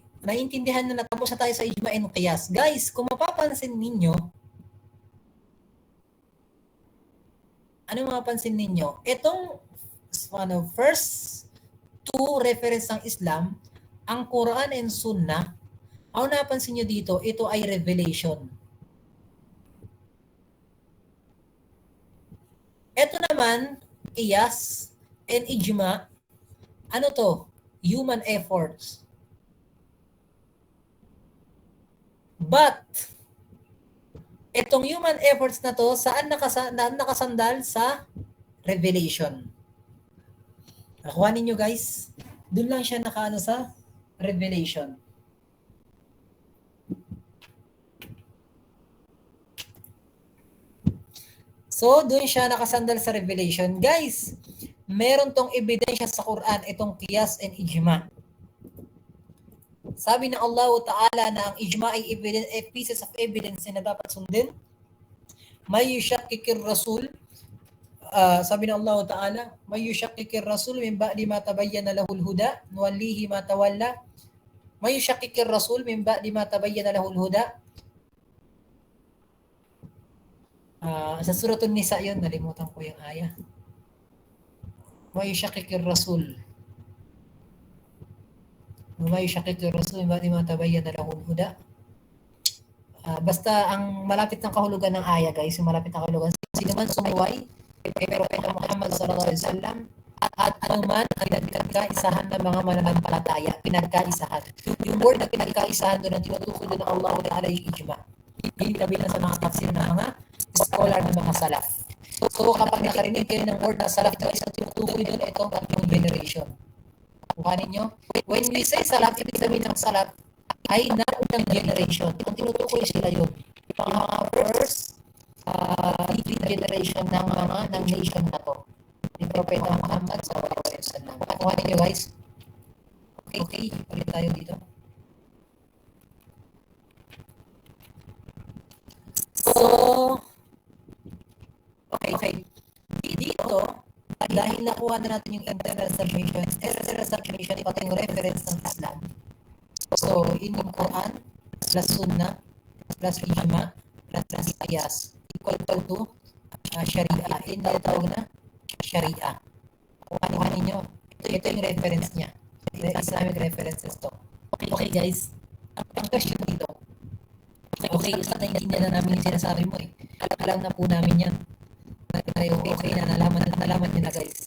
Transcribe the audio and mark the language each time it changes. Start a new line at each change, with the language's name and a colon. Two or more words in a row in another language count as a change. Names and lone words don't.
Filipino: Naiintindihan na natapos na tayo sa ijma and qiyas. Guys, kung mapapansin ninyo, ano mapapansin ninyo? Itong
English: first two reference
Filipino: ng Islam, ang Quran and Sunnah, ang napansin nyo dito, ito ay revelation. Ito naman, qiyas and ijma, ano to?
English: Human efforts.
Filipino: But, itong
English: human efforts
Filipino: na to, saan nakasandal? Sa revelation. Nakuha ninyo guys? Doon lang siya nakaano sa revelation. So, doon siya nakasandal sa revelation. Guys, meron tong ebidensya sa Quran, itong qiyas and ijma. Sabi ng Allah Ta'ala na ang ijma ay
English: pieces of evidence
Filipino: na dapat sundin.
Arabic: من يشاقق الرسول.
Filipino: Sabi ng Allah Ta'ala,
Arabic: من يشاقق الرسول من بعد ما تبين له الهدى نوله ما تولى. من يشاقق الرسول من بعد ما تبين له الهدى.
Filipino: Sa Suratul Nisa yun, nalimutan ko yung ayah.
Arabic: من يشاقق الرسول. من يشاقق الرسول من بعد ما تبين له الهدى.
Filipino: Basta ang malapit ng kahulugan ng ayah, guys, yung malapit ng kahulugan, sino man sumuway kay Propeta Muhammad
Arabic: صلى الله عليه وسلم
Filipino: at anuman ang pinagkaisahan ng mga mananampalataya, pinagkaisahan. Yung word na pinagkaisahan doon ang tinutukoy doon ng Allah Ta'ala yung ijma. Hindi kabilang sa mga tafsir ng mga scholar ng mga salaf. So kapag nakarinig kayo ng word na salaf, guys, ang tinutukoy doon ito ang generation. Kuha ninyo?
English: When we say salaf,
Filipino: ibig sabihin ng salaf ay naunang generation. Kung tinutukoy sila yun, mga
English: first generation
Filipino: ng nation na to. Yung Propeta Muhammad
Arabic: صلى الله عليه وسلم.
Filipino: Kuha ninyo guys? Okay, ulit tayo dito. So, okay. Dito, dahil nakuha na natin yung
English: internal submission,
Filipino: pati yung reference ng Islam. So, in yung Quran, plus Sunnah, plus Ijma, plus Qiyas,
English: equal to
Filipino: Sharia. Yung tawag na Sharia. Kuha ninyo. Ito yung reference niya.
English: Islamic references to. Okay guys,
Filipino: ang question dito. Okay, isa na na namin yung sinasabi mo eh. Alam na po namin yan. Okay na, nalaman nyo na guys.